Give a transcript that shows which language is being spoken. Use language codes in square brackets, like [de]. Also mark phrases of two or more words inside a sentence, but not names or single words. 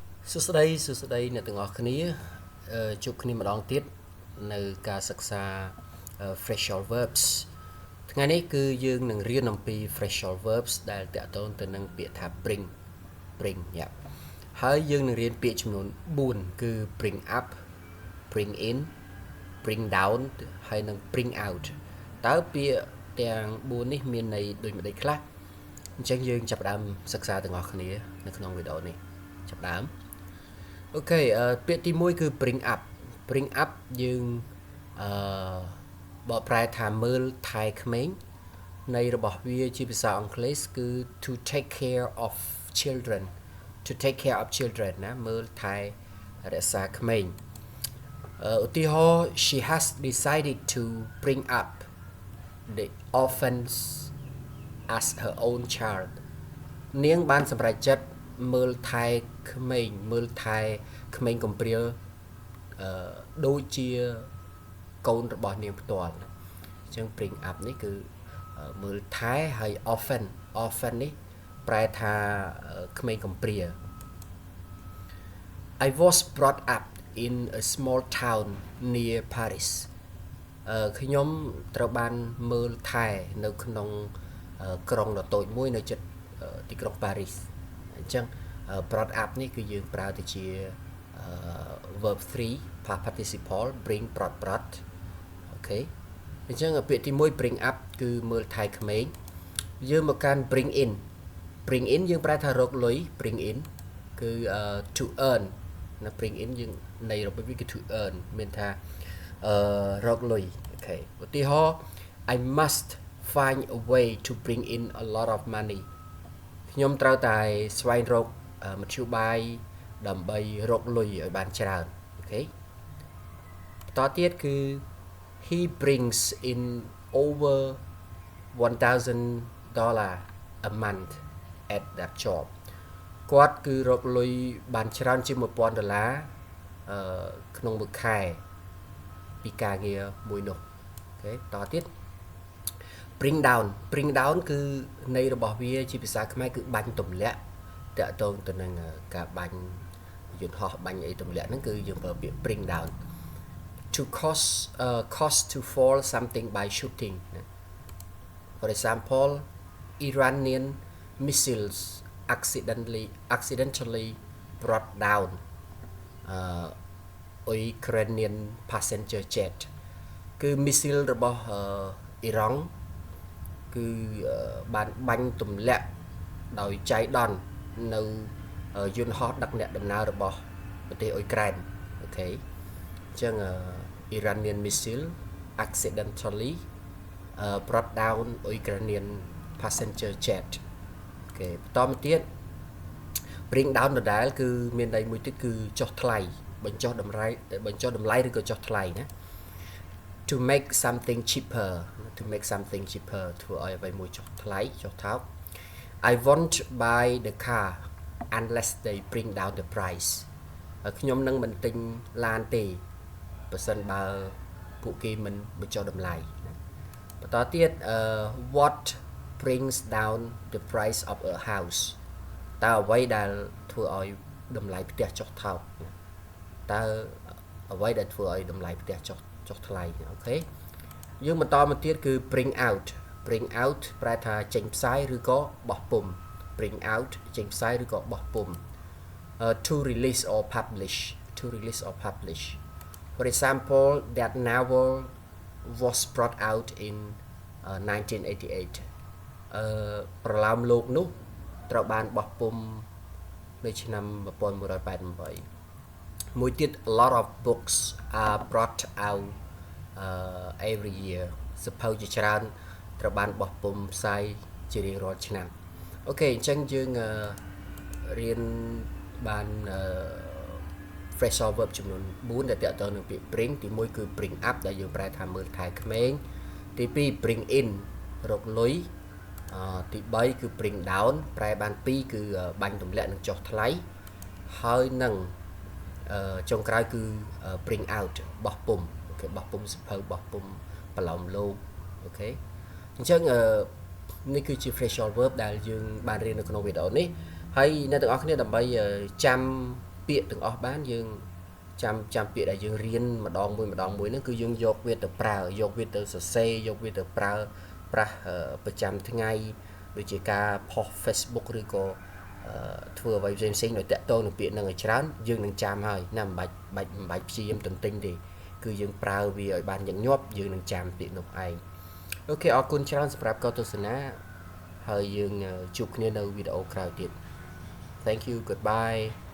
[km] សួស្តីអ្នកទាំងអស់គ្នាជួបគ្នាម្ដងទៀតនៅការសិក្សា [en] Phrasal verbs [km] ថ្ងៃនេះគឺយើងនឹង រៀនអំពី [en] Phrasal verbs [km] ដែលតាក់ទងទៅនឹងពាក្យថា bring ហើយយើងនឹងរៀនពាក្យចំនួន4គឺ [en] bring up bring in bring down [km] ហើយនិង [en] bring out [km] តើពាក្យទាំង4នេះមានន័យដូចម្ដេចខ្លះអញ្ចឹងយើងចាប់ផ្ដើមសិក្សាទាំងអស់គ្នានៅក្នុងវីដេអូនេះចាប់ផ្ដើមអូខេពាក្យទី1គឺ [en] bring up [km] យើង បកប្រែថាមើលថែក្មេងន័យរបស់វាជាភាសាអង់គ្លេសគឺ [en] to take care of children [km] ណាមើលថែរក្សាក្មេងឧទាហរណ៍ she [en] has decided to bring up the orphans as her own child [km] នាងបានសម្រេចចិត្តមើលថែក្មេងកំព្រាដូចជាកូនរបស់នាងផ្ទាល់អញ្ចឹង [en] bring up [km] នេះគឺមើលថែហើយ orphan នេះប្រែថាក្មេងកំព្រា [en] I was brought up in a small town near Paris [km] ខ្ញុំត្រូវបានមើលថែនៅក្នុងក្រុងដ៏តូចមួយនៅជិតទីក្រុងប៉ារីសអញ្ចឹង brought up នេះគឺយើងប្រើទៅជា [en] verb 3 past participle bring brought [km] អូខេអញ្ចឹងពាក្យទី1 [en] bring up [km] គឺមើលថែ ក្មេងយើងមកកាន់ [en] bring in [km] យើងប្រែថារកលុយ [en] bring in [km] គឺ [en] to earn [km] ណា [en] bring in [km] យើងន័យរបស់វាគឺ [en] to earn [km] មានថារកលុយអូខេឧទាហរណ៍ [en] I must find a way to bring in a lot of money [km] ខ្ញុំត្រូវតែស្វែងរកមធ្យោបាយដើម្បីរកលុយឲ្យបានច្រើនអូខេបន្តទៀតគឺ [en] he brings in over [km] $1,000 [en] a month at that job [km] គាត់គឺរកលុយបានច្រើនជាង$1,000ក្នុងមួយខែពី ការងារមួយនោះអូខេបន្តទៀត [en] bring down [km] គឺន័យរបស់វាជាភាសាខ្មែរគឺបាញ់ទម្លាក់តាក់ទងទៅនឹងការបាញ់យន្តហោះបាញ់អីទម្លាក់ហ្នឹងគឺយើងប្រើពាក្យ [en] bring down to cause to fall something by shooting for example Iranian missiles accidentally brought down Ukrainian passenger jet [km] គឺ missile របស់អ៊ីរ៉ង់គឺបានបាញ់ទម្លាក់ដោយចៃដន្យនៅយន្តហោះដឹកអ្នកដំណើររបស់ប្រទេសអ៊ុយក្រែនអូខេអញ្ចឹង [en] Iranian missile accidentally brought down Ukrainian passenger jet [km] អូ ខេបន្តមកទៀត [en] bring down [km] ដដែលគឺមានន័យមួយទៀតគឺចុះថ្លៃបញ្ចុះតម្លៃឬក៏ចុះថ្លៃណា [en] to make something cheaper [km] ធ្វើឲ្យអ្វីមួយចុះ ថ្លៃចុះថោក [en] I won't buy the car unless they bring down the price [km] ខ្ញុំនឹងមិនទិញឡានទេបើសិនបើ ពួកគេមិនបញ្ចុះតម្លៃបន្តទៀត [en] what brings down the price of a house [km] តើអ្វីដែល ធ្វើឲ្យតម្លៃផ្ទះចុះថោកតើអ្វីដែលធ្វើឲ្យតម្លៃផ្ទះចុះថ្លៃអូខេយើងបន្តមកទៀតគឺ [en] bring out [km] ប្រែថាចេញផ្សាយឬក៏បោះពុម្ព [en] bring out [km] ចេញផ្សាយឬក៏បោះពុម្ព [en] to release or publish for example that novel was brought out in [km] 1988 ប្រឡោមលោកនោះត្រូវបានបោះពុម្ពនៅឆ្នាំ1988មួយទៀត [en] a lot of books are brought out every year [km] សៀវភៅជាច្រើនត្រូវបានបោះពុម្ពផ្សាយជារៀងរាល់ឆ្នាំអូខេអញ្ចឹងយើងរៀនបាន [en] phrasal verb [km] ចំនួន4 ដែលតាក់ទងនឹងពាក្យ bring ទី1គឺ [en] bring up [km] ដែលយើងប្រែថាមើលថែក្មេងទី2 [en] bring in [km] រកលុយទី3គឺ [en] bring down [km] ប្រែបាន2គឺបាញ់ទម្លាក់និងចុះថ្លៃហើយនឹង ចុងក្រោយគឺ [en] bring out [km] បោះពុម្ពអូខេបោះពុម្ពសៀវភៅបោះពុម្ពប្រឡោមលោកអូខេអញ្ចឹងនេះគឺជា [en] phrasal verb [km] ដែលយើងបានរៀននៅក្នុងវីដេអូនេះហើយអ្នកទាំងអស់គ្នាដើម្បីចាំពាក្យទាំងអស់ បានយើងចាំពាក្យដែលយើងរៀនម្ដងមួយហ្នឹងគឺយើងយកវាទៅប្រើយកវាទៅសរសេរយកវាទៅប្រើប្រាស់ប្រចាំថ្ងៃដូចជាការផុស Facebook ឬក៏ធ្វើអ្វីផ្សេងៗដោយតាក់ទងនឹងពាក្យហ្នឹងឲ្យច្រើនយើងនឹងចាំហើយណាមិនបាច់ព្យាយាមទន្ទិញទេគឺយើងប្រើវាឲ្យបានញឹកញាប់យើងនឹងចាំពាក្យនោះឯងអូខេអរគុណច្រើនសម្រាប់ការទស្សនាហើយយើងជួបគ្នានៅវីដេអូក្រោយទៀត [en] Thank you goodbye